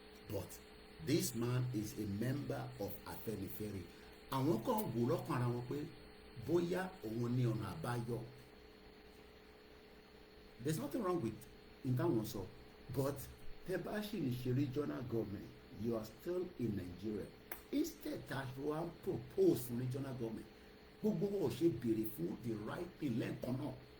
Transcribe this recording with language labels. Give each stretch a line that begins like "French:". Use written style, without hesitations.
English: But this man is a member of Afẹ́nifẹ́re.
Yoruba: Àwọn kan wò lọ́kàn ara wọn pé bóyá òun ní ọ̀nà àbáyọ.
English: There's nothing wrong with in that one, so, but
Yoruba: tẹ́ bá ṣì ní ṣe
English: regional government, you are still in Nigeria. Instead that you are propose for regional government,
Yoruba: gbogbo wọn ò ṣe béèrè fún
English: the right thing
Yoruba: lẹ́ẹ̀kan náà.